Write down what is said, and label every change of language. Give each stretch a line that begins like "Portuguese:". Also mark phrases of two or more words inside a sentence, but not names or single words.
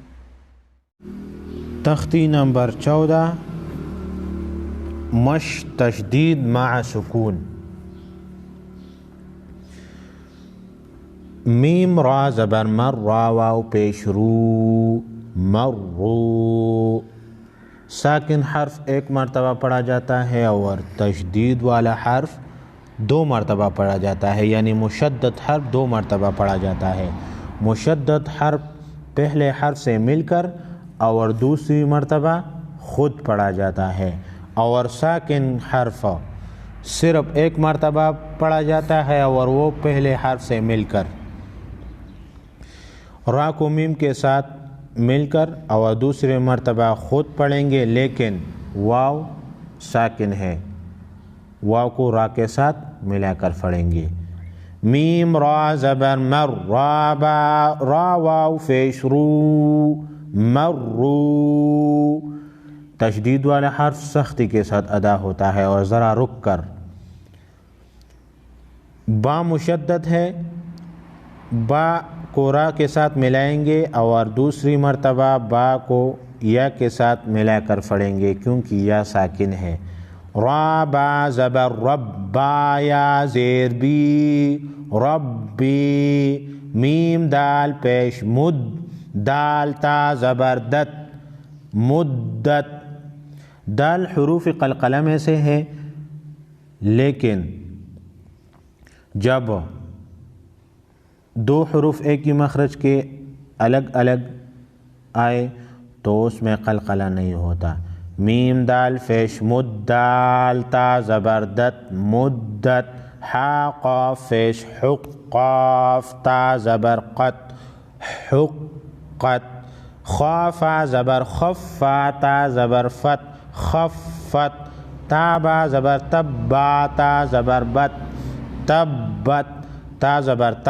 Urdu: تختی نمبر 14، مش تشدید مع سکون، میم را زبر مر، را واو پیش رو، مرو، ساکن حرف ایک مرتبہ پڑھا جاتا ہے اور تشدید والا حرف 2 مرتبہ پڑھا جاتا ہے، یعنی مشدد حرف 2 مرتبہ پڑھا جاتا ہے، مشدد حرف پہلے حرف سے مل کر اور دوسری مرتبہ خود پڑھا جاتا ہے، اور ساکن حرف صرف 1 مرتبہ پڑھا جاتا ہے اور وہ پہلے حرف سے مل کر، را کو میم کے ساتھ مل کر اور دوسرے مرتبہ خود پڑھیں گے، لیکن واو ساکن ہے، واو کو را کے ساتھ ملا کر پڑھیں گے، میم را زبر مر، را واو پیش رو، مرو، تشدید والا حرف سختی کے ساتھ ادا ہوتا ہے اور ذرا رک کر، با مشدد ہے، با کو را کے ساتھ ملائیں گے اور دوسری مرتبہ با کو یا کے ساتھ ملا کر پڑھیں گے کیونکہ یا ساکن ہے، را با زبر رب، با یا زیر بی، ربی، میم دال پیش مد، دال تا زبر دت، مدت، دال حروف قلقلہ میں سے ہے، لیکن جب 2 حروف ایک ہی مخرج کے الگ الگ آئے تو اس میں قلقلہ نہیں ہوتا، میم دال پیش مد، دال تا زبر دت، مدت، حا قاف پیش حق، قاف تا زبر قت، حقت، خافا زبر خف، فا تا زبر فت، خفت، تا با زبر تب، با تا زبر بت، تبت، تا زبر تا،